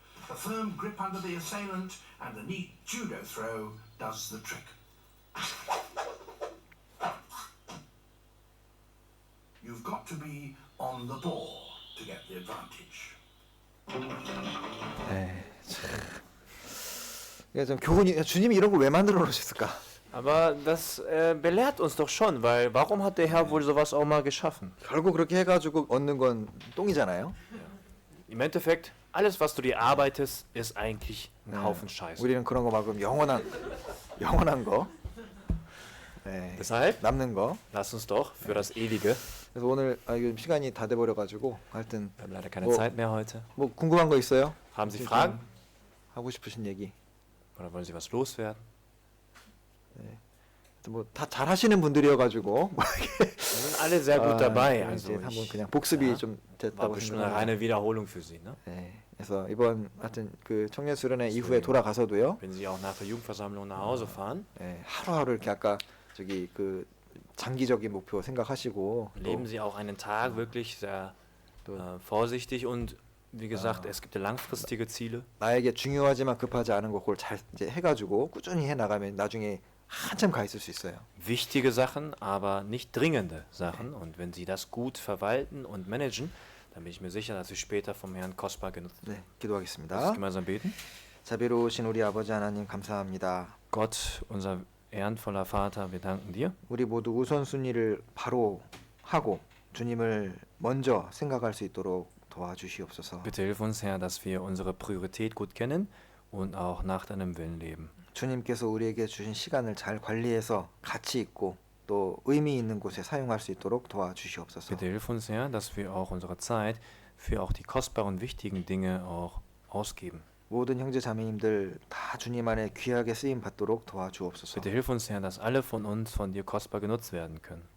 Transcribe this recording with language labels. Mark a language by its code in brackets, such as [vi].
[en] A firm grip under the assailant and a neat judo throw does the trick. You've got to be on the ball to get the advantage. [ko] 이게 좀 교훈이 주님이 이런 걸 왜 만들어 놓으셨을까? [de] Aber das belehrt uns doch schon, weil warum hat der Herr wohl sowas auch mal geschaffen? [ko] 결국 그렇게 해가지고 얻는 건 똥이잖아요. [de] Im Endeffekt, alles was du dir arbeitest, ist eigentlich ein Haufen Scheiße. [ko] 우리는 그런 거 말고 영원한 거, 네, [de] Deshalb, [ko] 남는 거. [de] lass uns doch für das Ewige, [ko] 그래서 오늘 이거 시간이 다 돼버려가지고 하여튼 [de] wir haben leider keine Oh. Zeit mehr heute. [ko] 뭐 궁금한 거 있어요? [de] Haben Sie [ko] 좀 [de] Fragen? [ko] 하고 싶으신 얘기. [de] Oder wollen Sie was loswerden? [ko] 뭐 다 잘하시는 분들이어가지고 [de] Wir sind alle sehr gut dabei. Also [ko] 이제 한번 [de] ich, [ko] 그냥 복습이 [de] ja, [ko] 좀 [de] war [ko] 됐다고 [de] bestimmt eine [ko] 생각합니다. [de] reine Wiederholung für Sie. Ne? [ko] 네, 그래서 이번 하여튼 그 청년 수련회 이후에 돌아가서도요. [de] Wenn Sie auch nach der Jugendversammlung nach Hause fahren, [ko] 네, 하루하루 이렇게 아까 저기 그 장기적인 목표 생각하시고 또 [de] leben Sie auch einen Tag wirklich sehr vorsichtig und wie gesagt, es gibt ja langfristige Ziele. [ko] 나에게 중요하지만 급하지 않은 거 그걸 잘 이제 해가지고 꾸준히 해 나가면 나중에 한참 가 있을 수 있어요. [de] Wichtige Sachen, aber nicht dringende Sachen. Und wenn Sie das gut verwalten und managen, dann bin ich mir sicher, dass Sie später vom Herrn kostbar genutzt werden. [ko] 네, [de] Lass [ko] 기도하겠습니다. [de] uns gemeinsam beten. [ko] 자비로우신 우리 아버지 하나님 감사합니다. [de] Gott, unser ehrenvoller Vater, wir danken dir. [ko] 우리 모두 우선순위를 바로 하고 주님을 먼저 생각할 수 있도록 도와주시옵소서. [de] Bitte hilf uns, Herr, dass wir unsere Priorität gut kennen und auch nach deinem Willen leben. [ko] 주님께서 우리에게 주신 시간을 잘 관리해서 가치 있고 또 의미 있는 곳에 사용할 수 있도록 도와주시옵소서. [de] Bitte hilf uns, Herr, dass wir auch unsere Zeit für auch die kostbaren, wichtigen Dinge auch ausgeben. [ko] 모든 형제 자매님들 다 주님 안에 귀하게 쓰임 받도록 도와주옵소서. [de] Bitte hilf uns, Herr, dass alle von uns von dir kostbar genutzt werden können.